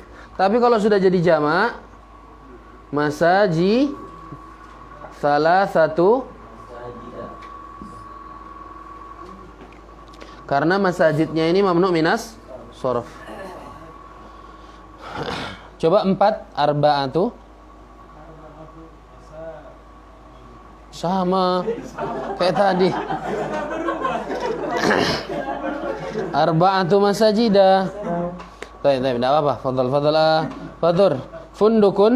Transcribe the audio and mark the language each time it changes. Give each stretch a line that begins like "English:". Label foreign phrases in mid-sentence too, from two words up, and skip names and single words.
Indonesian: Tapi kalau sudah jadi jamak, masaji salah satu. Karena masajidnya ini
Arabic: mamnu minas sorof.
Indonesian: Coba 4 arba'atu. Sama kayak tadi.
Arabic: Arba'atu masajidah.
Indonesian: Baik, tidak apa-apa. Fadhal. Fundukun.